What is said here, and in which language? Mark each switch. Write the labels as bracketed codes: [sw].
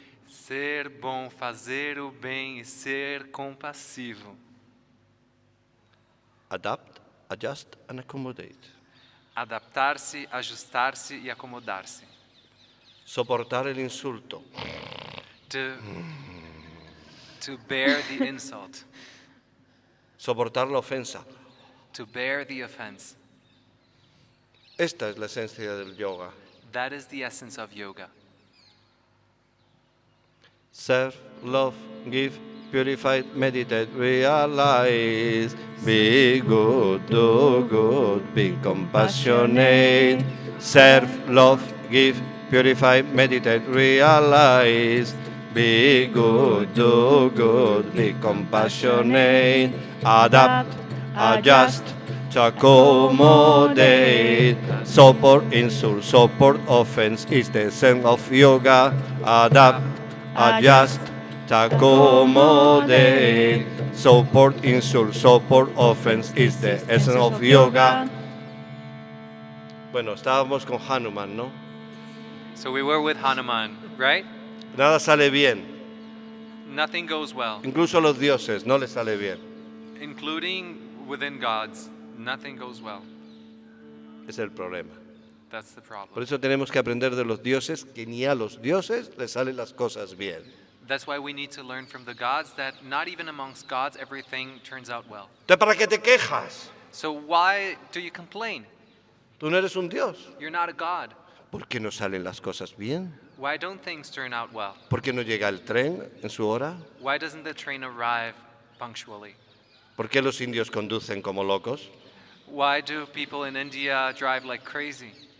[pt] Ser bom, fazer o bem e ser compassivo. [en] Adapt, adjust, and accommodate. [pt] Adaptar-se, ajustar-se e acomodar-se. [es] Soportar el insulto. [en] To bear the insult. [es] Soportar la ofensa. [en] To bear the offense. [es] Esta es la esencia del yoga. [en] That is the essence of yoga. Serve, love, give, purify, meditate, realize. Be good, do good, be compassionate. Serve, love, give, purify, meditate, realize. Be good, do good, be compassionate. Adapt, adjust, to accommodate. Support, insult, support, offense is the essence of yoga. Adapt, adjust, to accommodate. Support, insult, support, offense is the essence of yoga. [es] Bueno, estábamos con Hanuman, ¿no? [en] So we were with Hanuman, right? [es] Nada sale bien. [en] Nothing goes well. [es] Incluso a los dioses no les sale bien. [en] Including within gods, nothing goes well. [es] Es el problema. [en] That's the [es] Por [en] problem. [es] eso tenemos que aprender de los dioses que ni a los dioses les salen las cosas bien. [en] That's why we need to learn from the gods that not even amongst gods everything turns out well. [es] Entonces, ¿para qué te quejas? [en] So why do you complain? [es] Tú no eres un dios. [en] You're not a god. [es] ¿Por qué no salen las cosas bien? [en] Why don't things turn out well? [es] ¿Por qué no llega el tren en su hora? [en] Why doesn't the train arrive punctually? [es] ¿Por qué los indios conducen como locos? [en] Why do people in India drive like crazy?